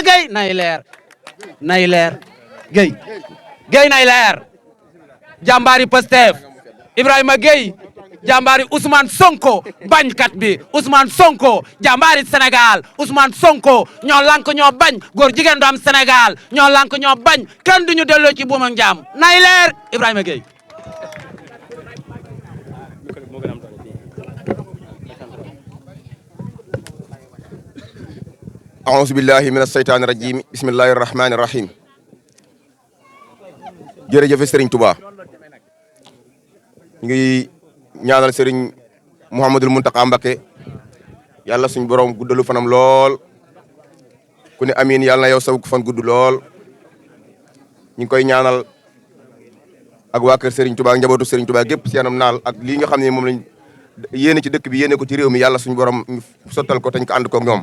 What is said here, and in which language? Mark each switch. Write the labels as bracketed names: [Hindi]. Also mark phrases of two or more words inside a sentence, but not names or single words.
[Wolof] Gueye nay leer Gueye nay leer jàmbaari Pastef Ibrahima Gueye jàmbaari Ousmane Sonko bañkat bi Ousmane Sonko jàmbaari Sénégal Ousmane Sonko ñoo lank ñoo bañ góor jigéen du am Sénégal ñoo lank ñoo bañ kenn duñu delloo ci buum ak njaam nay leer Ibrahima Gueye [Arabic] أعوذ بالله من الشيطان الرجيم بسم الله الرحمن الرحيم [Wolof] jërëjëf Serigne Touba ñu ngi ñaanal Serigne Mouhamadul Mountakha Mbacké yàlla suñu borom guddalu fanam lool ku ne amiin yàlla na yow saw fan gudd lool ñu ngi koy ñaanal ak waa kër Serigne Touba ak njabootu Serigne Touba gépp seenam naal ak lii nga xam ne moom lañ yéene ci dëkk bi yéene ko ci réew mi yàlla suñu borom ñu sottal ko te ñu ko ànd ko ak ñoom.